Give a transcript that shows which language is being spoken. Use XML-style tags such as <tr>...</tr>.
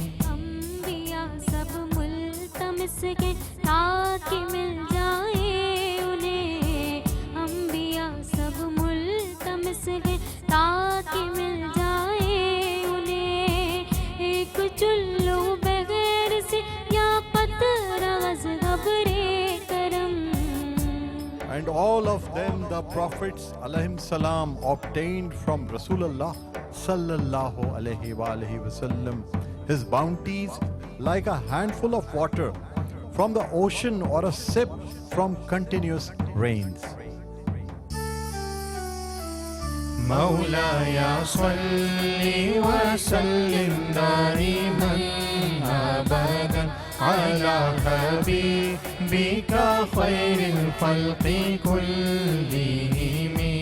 <ur>انبیاء سب ملتمس کے تاکہ مل جائے انہیں انبیاء سب ملتمس کے تاکہ مل جائے انہیں ایک چلو بغیر سے یا قطرہ از غبر کرم</ur> <en>And all of them, the prophets alayhim salam, obtained from Rasulullah sallallahu alayhi wa alihi wasallam his bounties like a handful of water from the ocean or a sip from continuous rains.</en> <ar>مولاي صل وسلم دائما أبدا على حبيبك خير الخلق كلهم</ar>